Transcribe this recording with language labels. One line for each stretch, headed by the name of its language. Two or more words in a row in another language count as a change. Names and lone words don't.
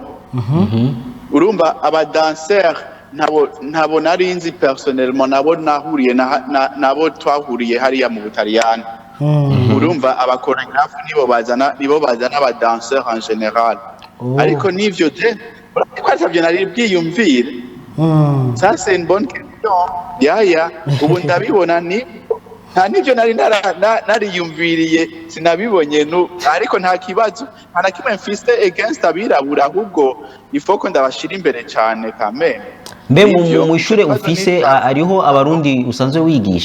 Rundi: Urumva abadanseur ntabo nari nzi personnellement, nabo nahuriye nabo twahuriye hariya mu Butaliyano. Urumva abakoreographe nibo bazana abadanseur
French: en general.
Rundi: Ariko nivyo twasabye nari bwiyumvire.
French: Ça c'est une bonne question.
Rundi: Yaya ubu ndabibona ni nta nivyo nari nariyumviriye sinabibonye ariko nta kibazo nta na kimwe mfise against abirabura, ahubwo ifoko ndabashira imbere cyane kameme. Mbe mu ishure ufise ariho abarundi usanzwe wigisha?